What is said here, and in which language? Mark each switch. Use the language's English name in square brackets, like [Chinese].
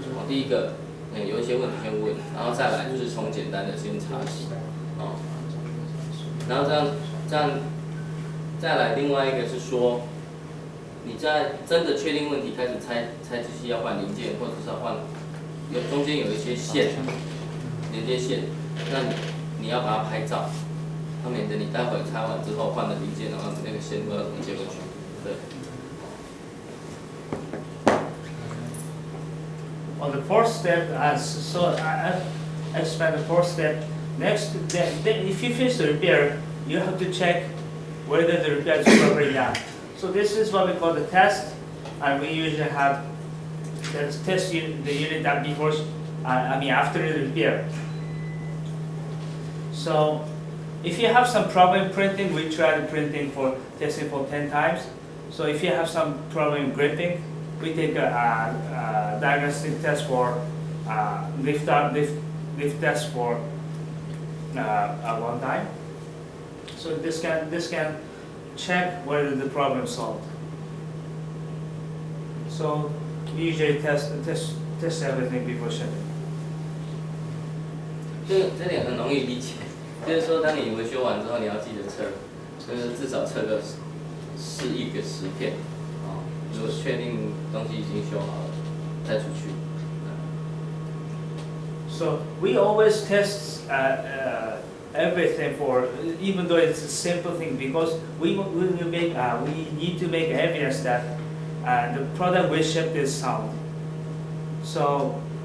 [Chinese] 哦，第一个，有一些问题先问，然后再来就是从简单的先查起，哦，然后这样再来另外一个是说，你在真的确定问题开始拆机器要换零件，或者是要换中间有一些线。连接线，那你要把它拍照，免得你待会拆完之后换了零件，然后你那个线不知道怎么接过去。对。 [English] On the fourth step, so I explained the fourth step. Next, then if you finish the repair, you have to check whether the repair is properly done. So this is what we call the test, and we usually have test the unit done before. After the repair. So, if you have some problem printing, we try the printing for testing for 10 times. So, if you have some problem gripping, we take a diagnostic test for lift test for 1 time. So this can check whether the problem is solved. So, we usually test everything before shipping. [Chinese] 这点很容易理解，就是说，当你维修完之后，你要记得测，就是至少测个1个10片，啊，如果确定东西已经修好了，再出去。 [English] So we always test everything for, even though it's a simple thing, because we need to make evidence that the product we shipped is sound. So.